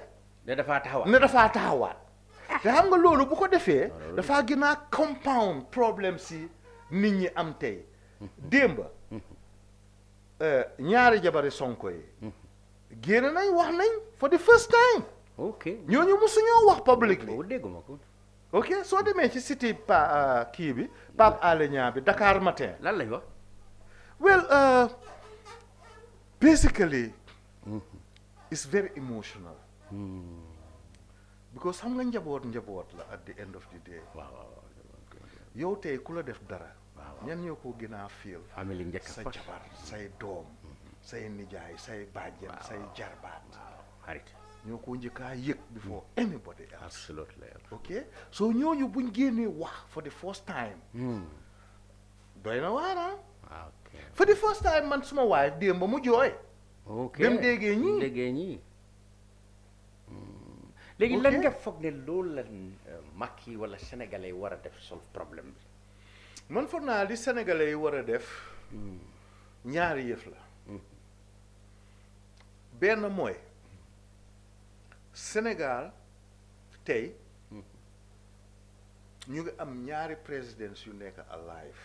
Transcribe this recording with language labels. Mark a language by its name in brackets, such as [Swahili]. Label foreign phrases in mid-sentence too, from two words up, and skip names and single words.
[Wolof] ne dafaa taxawaat te xam nga loolu bu ko defee dafaa gën a compound problème si nit ñi am tey démba ñaari jabari Sonko yi génn nañ wax nañ [English] for the first time [Wolof] ñooñu musuñoo wax publicly ok soo demee ci city kii bi Pape Alé Niang bi Dakar Matin lan lañ wax [English] well basically it's very emotional because [Wolof] xam nga njaboot la [English] at the end of the day [Wolof] yow tey ku la def dara ñan ñoo ko gën a feel sa jabar say doom say nijaay say bàjjen say jarbaat xarit ñoo ko njëkk a yëg [English] before anybody else [Wolof] absolutely ok so ñooñu buñ génnee wax [English] for the first time [Wolof] doy na waara [English] for the first time [Wolof] man suma wife démb ba mu jooy dem déggee ñii léegi lan nga foog ne loolu la Macky wala sénégalais war a def solve problème bi man foog naa li sénégalais yi war a def ñaari yëf la benn mooy Sénégal tey ñu ngi am ñaari présidents yu nekk alive